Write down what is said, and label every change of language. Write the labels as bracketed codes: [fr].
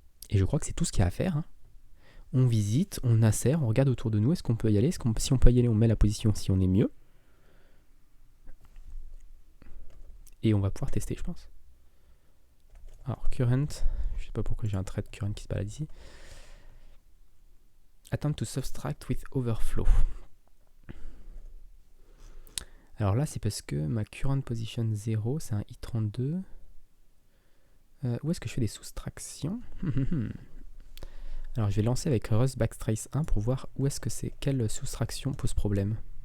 [fr] Et je crois que c'est tout ce qu'il y a à faire. Hein. On visite, on insère, on regarde autour de nous. Est-ce qu'on peut y aller? Si on peut y aller, on met la position si on est mieux. Et on va pouvoir tester, je pense. Alors, current, je sais pas pourquoi j'ai un trait de current qui se balade ici. [en] Attempt to subtract with overflow. [fr] Alors là, c'est parce que ma current position 0, c'est un i32. Où est-ce que je fais des soustractions? Alors, je vais lancer avec Rust Backtrace 1 pour voir où est-ce que c'est, quelle soustraction pose problème.